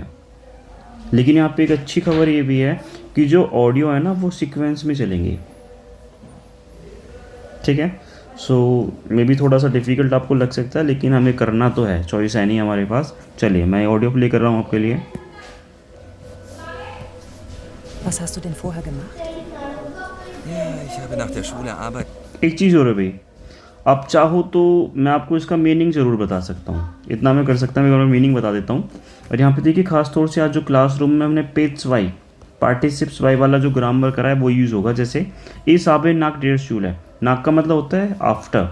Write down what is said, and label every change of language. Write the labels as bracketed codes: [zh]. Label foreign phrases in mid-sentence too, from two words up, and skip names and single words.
[hi] लेकिन यहाँ पे एक अच्छी खबर ये भी है कि जो ऑडियो है ना वो सीक्वेंस में चलेंगी। ठीक है, सो [en] maybe [hi] थोड़ा सा डिफ़िकल्ट आपको लग सकता है, लेकिन हमें करना तो है, चॉइस है नहीं हमारे पास। चलिए मैं ऑडियो प्ले कर रहा हूँ आपके लिए। [de] Was hast du denn vorher gemacht? Ja, ich habe nach der Schule Arbeit. [hi] एक चीज़ और है भाई, आप चाहो तो मैं आपको इसका मीनिंग ज़रूर बता सकता हूँ, इतना मैं कर सकता हूँ, मैं मीनिंग बता देता हूँ। और यहाँ पे देखिए खास तौर से आज जो क्लासरूम में हमने पेट्स वाई पार्टिसिप्स वाई वाला जो ग्रामर करा है वो यूज़ होगा। जैसे [de] ich habe nach der Schule [hi] है, नाक का मतलब होता है आफ्टर।